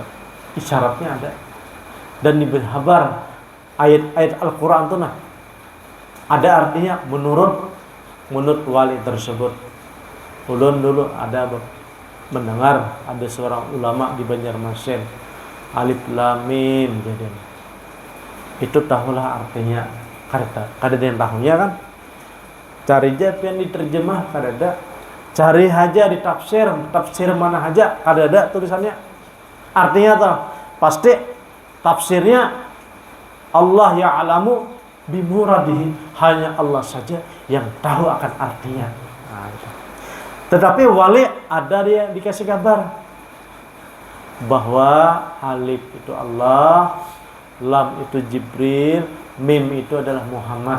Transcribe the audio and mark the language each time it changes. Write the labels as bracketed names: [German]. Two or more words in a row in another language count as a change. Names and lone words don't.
[Indonesian] Isyaratnya ada. Dan diberi kabar ayat-ayat Al-Quran itu nah ada artinya menurut wali tersebut. Ulun dulu ada mendengar ada seorang ulama di Banjarmasin, [Arabic] ألف لام ميم jadi. [Indonesian] Itu tahulah artinya. Kada yang tahunya kan. Cari aja yang diterjemah kada ada. Cari aja di tafsir mana aja kada ada tulisannya. Artinya tuh pasti tafsirnya [Arabic] الله يعلم بمراده, [Indonesian] hanya Allah saja yang tahu akan artinya. Nah, gitu. Tetapi wali ada dia dikasih kabar bahwa alif itu Allah, lam itu Jibril, mim itu adalah Muhammad.